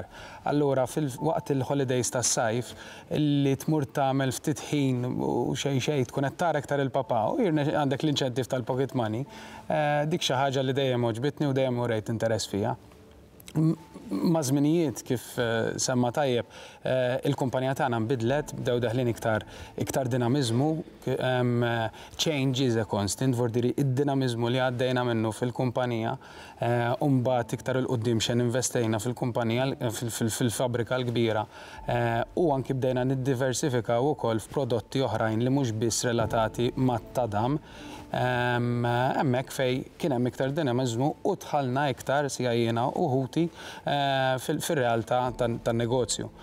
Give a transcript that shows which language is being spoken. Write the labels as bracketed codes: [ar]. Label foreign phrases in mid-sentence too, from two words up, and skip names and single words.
[mt] Allura waqt il-holidays tas-sajf li tmur tagħmel ftit ħin u xejn tkun qed tara iktar il-papa u għandek l-inċentiv tal- [en] pocket money, [mt] dik xi ħaġa li dejjem oġbitni u dejjem urejt interess fiha. Ma' żminijiet kif semma tajjeb, il-kumpanija tagħna nbidlet, bdew daħlin iktar dinamiżmu, [en] change is a constant, [mt] vordiri id-dinamiżmu li għaddejna minnu fil-kumpanija, u mbagħad iktar il-qudiem xejn investejna fil-kumpanija fil-fabrika l-kbira, u anki bdejna niddiversifikaw ukoll f'prodotti oħrajn li mhux biss relatati mat-tadam. Hemmhekk fej kien hemm iktar dinamiżmu u tħallna iktar jiena u ħuti fir-realtà tan-negozju.